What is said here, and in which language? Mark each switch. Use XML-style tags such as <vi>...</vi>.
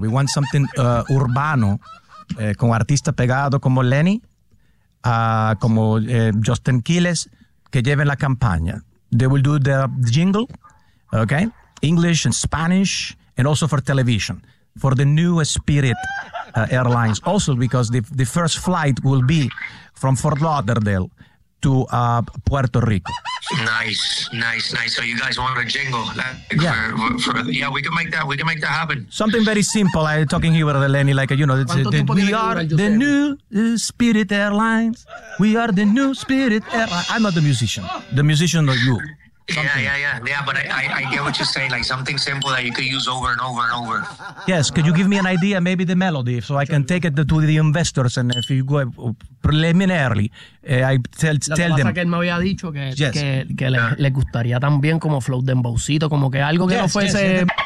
<en>We want something</en> <es>urbano, con artista pegado como Lenny, como Justin Quiles, que lleven la campaña.</es> <en>They will do the jingle, okay? English and Spanish, and also for television, for the new Spirit Airlines. Also, because the first flight will be from Fort Lauderdale to Puerto Rico. Nice. So you guys want a jingle? Yeah, we can make that happen. Something very simple. I'm talking here with Lenny, like, you know, we are the new Spirit Airlines. We are the new Spirit Airlines. I'm not the musician. The musician are you. Yeah, but I get what you're saying. Like something simple that you could use over and over and over. Yes, could you give me an idea, maybe the melody, so I can take it to the investors, and if you go preliminarily, I tell them.</en> <es>Lo que pasa es que él me había dicho que le gustaría también como flow dembowcito, como que algo que no fuese...</es>